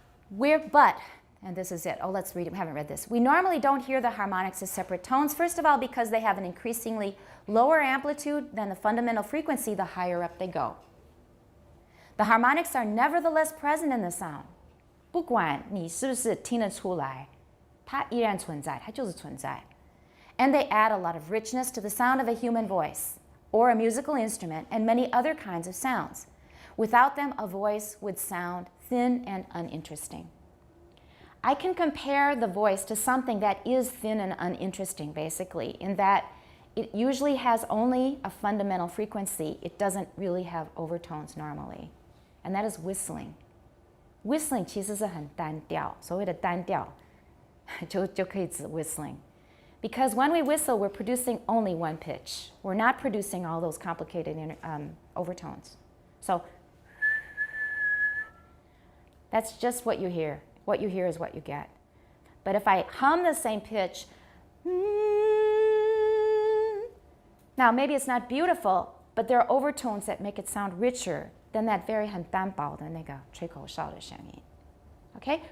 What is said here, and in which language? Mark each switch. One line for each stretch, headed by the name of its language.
English: But, and this is it. Oh, let's read it. We haven't read this. We normally don't hear the harmonics as separate tones. First of all, because they have an increasingly lower amplitude than the fundamental frequency the higher up they go. The harmonics are nevertheless present in the sound.
Chinese: 不管你是不是听得出来，它依然存在，它就是存在.
English: And they add a lot of richness to the sound of a human voice, or a musical instrument, and many other kinds of sounds. Without them, a voice would sound thin and uninteresting. I can compare the voice to something that is thin and uninteresting, basically, in that it usually has only a fundamental frequency. It doesn't really have overtones normally. And that is whistling.
Chinese: Whistling 其实是很单调，所谓的单调就可以指 whistling.
English: Because when we whistle, we're producing only one pitch. We're not producing all those complicated overtones. So That's just what you hear. What you hear is what you get. But if I hum the same pitch, now maybe it's not beautiful, but there are overtones that make it sound richer than that very
Chinese: 很单薄的那个吹口哨的声音.
English: Okay?